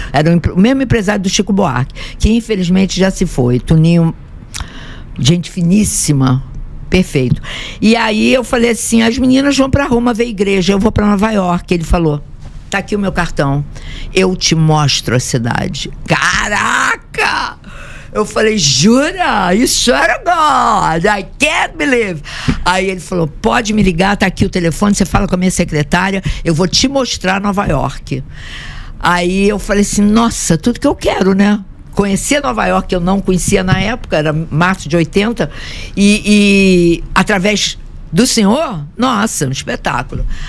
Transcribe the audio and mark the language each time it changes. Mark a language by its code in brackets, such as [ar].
[pt] Era o mesmo empresário do Chico Buarque, que infelizmente já se foi. Toninho, gente finíssima, perfeito. E aí eu falei assim, as meninas vão para Roma ver a igreja, eu vou para Nova York. Ele falou, tá aqui o meu cartão, eu te mostro a cidade. Caraca! Eu falei, jura? [en] You swear to God, I can't believe. [pt] Aí ele falou, pode me ligar, tá aqui o telefone, você fala com a minha secretária, eu vou te mostrar Nova York. Aí eu falei assim, nossa, tudo que eu quero, né? Conhecer Nova York, que eu não conhecia na época, era março de 80, e através do senhor, nossa, um espetáculo.